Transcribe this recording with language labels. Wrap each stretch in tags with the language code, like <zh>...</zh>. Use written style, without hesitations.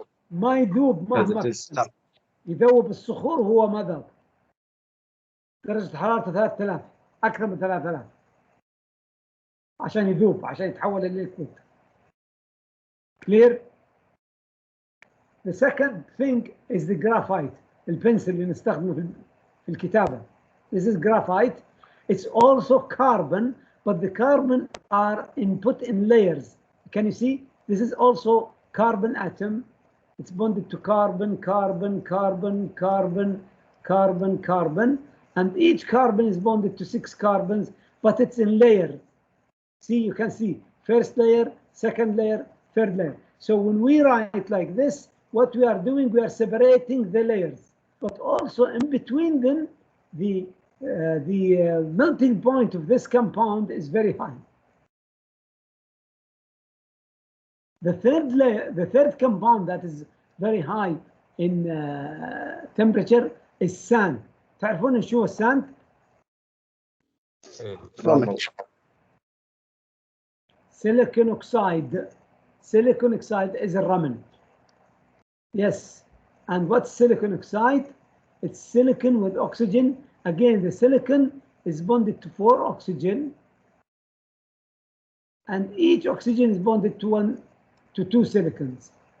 <ar>ما يذوب مهما يذوب الصخور، هو ما ذاب. درجة حرارته 3000 أكثر من 3000 عشان يذوب، عشان يتحول لليكويد.</ar> <en>Clear? The second thing is the graphite.</en> <ar>البنسل اللي نستخدمه في الكتابة.</ar> <en>This is graphite. It's also carbon, but the carbon are put in layers. Can you see? This is also carbon atom. It's bonded to carbon, carbon, carbon, carbon, carbon, carbon, and each carbon is bonded to 6 carbons, but it's in layer. See, you can see first layer, second layer, third layer. So when we write like this, what we are doing, we are separating the layers, but also in between them, the melting point of this compound is very high. The third layer, the third compound that is very high in temperature is sand.</en> <ar>تعرفون شو الساند؟</ar> <en>Silicon oxide. Silicon oxide is a ramen. Yes. And what's silicon oxide? It's silicon with oxygen. Again, the silicon is bonded to 4 oxygen, and each oxygen is bonded to 2 silicons.</en>